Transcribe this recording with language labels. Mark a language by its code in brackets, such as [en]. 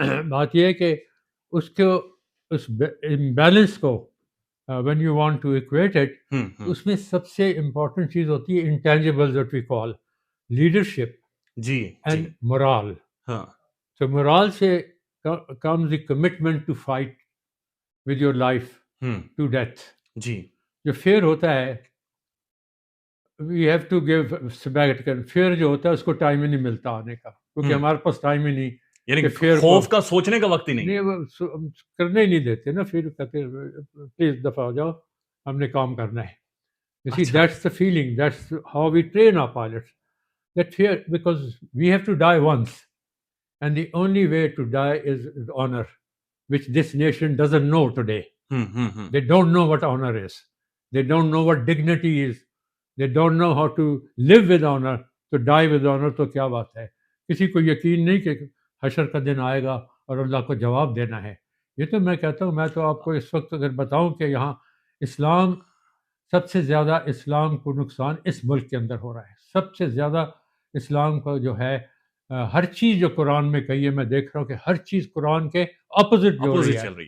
[ur] بات یہ ہے کہ اس امبیلنس کو [en] when you want to equate it، [ur] اس میں سب سے امپورٹنٹ چیز ہوتی ہے [en] intangibles that we call leadership [ur] جی [en] and morale. [ur] ہاں، [en] So morale سے comes the commitment to fight with your life to death. [ur] جی، جو [en] fear [ur] ہوتا ہے [en] we have to give sabbatical. [ur] fear جو ہوتا ہے اس کو ٹائم ہی نہیں ملتا آنے کا، کیونکہ ہمارے پاس ٹائم ہی نہیں. یعنی خوف کا سوچنے کا وقت ہی نہیں. وہ کرنے ہی نہیں دیتے نا. پھر کہتے پلیز دفعہ ہو جاؤ، ہم نے کام کرنا ہے. [en] You see, that's the feeling. That's how we train our pilots. That fear, because we have to die once, and the only way to die is honor, which this nation doesn't know today. They don't know what honor is. They don't know what dignity is. They don't know how to live with honor. To die with honor [ur] تو کیا بات ہے. کسی کو یقین نہیں کہ حشر کا دن آئے گا اور اللہ کو جواب دینا ہے. یہ تو میں کہتا ہوں، میں تو آپ کو اس وقت اگر بتاؤں کہ یہاں اسلام، سب سے زیادہ اسلام کو نقصان اس ملک کے اندر ہو رہا ہے. سب سے زیادہ اسلام کا جو ہے ہر چیز جو قرآن میں کہی ہے، میں دیکھ رہا ہوں کہ ہر چیز قرآن کے اپوزٹ جو رہی ہے.